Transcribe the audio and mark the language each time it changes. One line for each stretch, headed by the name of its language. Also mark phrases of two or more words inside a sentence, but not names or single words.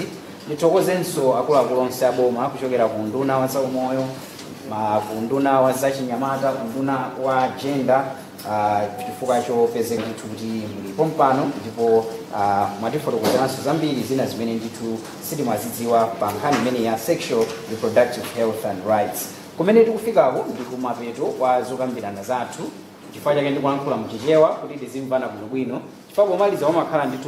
Nyanja: Ndithokozenso akuluakulu onse aboma kuchokera ku nduna wa zaumoyo, ku nduna wa zachinyamata, ku nduna wa gender, chifukwa chopezeka ndithu kuti mulipo mpano ndipo mwatifotokozeranso zambiri zina zimene ndithu sitimazidziwa pa nkhani imene ya
English: sexual reproductive health and rights.
Nyanja: Kumene tikufikako ndi kumapeto kwa zokambirana zathu, chifukwa chake ndikulankhula mchichewa kuti tizimvana bwinobwino, chifukwa pomaliza wamakhala ndithu